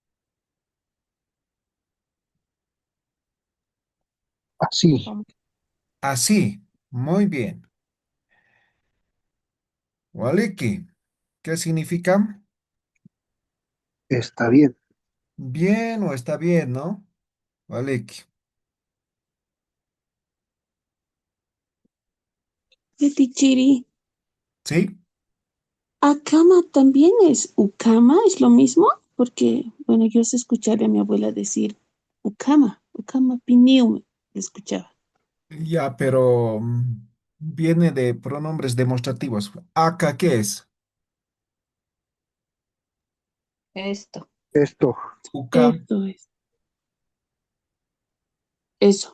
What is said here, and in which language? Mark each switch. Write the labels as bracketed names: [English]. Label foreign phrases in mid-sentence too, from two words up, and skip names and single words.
[Spanish] Así, Vamos. Así. Muy bien. Waliki. ¿Qué significa? está bien. Bien o está bien, ¿no? Waliki. Yapichiri. ¿Sí? Akama también es ukama, es lo mismo, porque, bueno, yo sé escucharle a mi abuela decir [Aymara] ukama pinium, [Spanish] escuchaba. Ya, pero viene de pronombres demostrativos. Acá, ¿qué es? Esto. Esto, Uka. Esto es, eso.